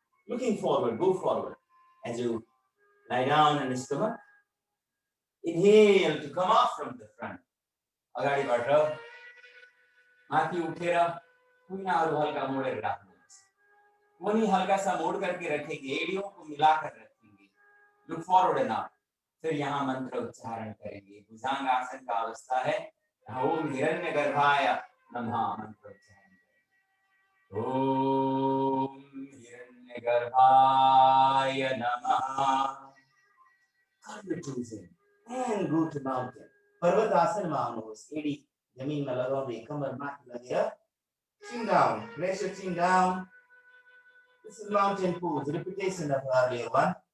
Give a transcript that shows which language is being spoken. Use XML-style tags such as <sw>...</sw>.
<en>Looking forward, go forward as you lie down on the stomach. Inhale to come up from the front.</en> <ne>अगाडिबाट माथि उठेर कुनाहरू हल्का मोडेर राख्नुहोस्।</ne> <hi>कुनी हल्का सा मोड़ करके रखेंगे, एड़ियों को मिलाकर रखेंगे।</hi> <en>Look forward enough.</en> <hi>फिर यहाँ मंत्र उच्चारण करेंगे। भुजंग आसन का अवस्था है।</hi> <sa>ओम हिरण्यगर्भाय नमः</sa> <hi>मंत्र उच्चारण करेंगे।</hi> <sa>ओम हिरण्यगर्भाय नमः।</sa> <en>Curl your toes in and go to mountain.</en> <ne>पर्वत आसन में आउनुहोस्। एडी जमिन में लगाउँदै कमर माथि लगेर</ne> <en>chin down. Press your chin down. This is mountain pose, repetition of earlier one.</en>